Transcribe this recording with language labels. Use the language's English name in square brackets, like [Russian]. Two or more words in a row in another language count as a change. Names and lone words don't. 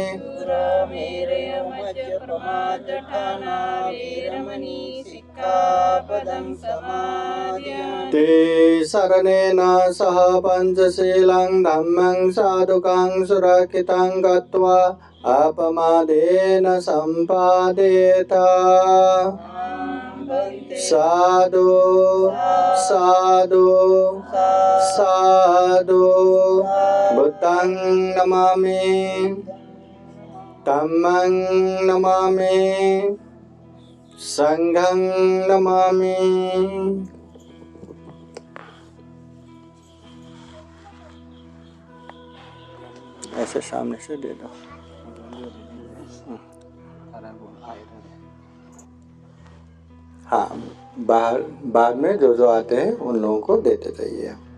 [Pali] ते शरणेन सह पञ्चशीलं धम्मं साधुकं सुरक्षितं गत्वा अपमादेन सम्पादेत साधु साधु साधु बुद्धं नमामि धम्मं नमामि संघं नमामि। [Hindi] ऐसे सामने से दे दो। हाँ, बाहर बाद में जो आते हैं उन लोगों को देते जाइए।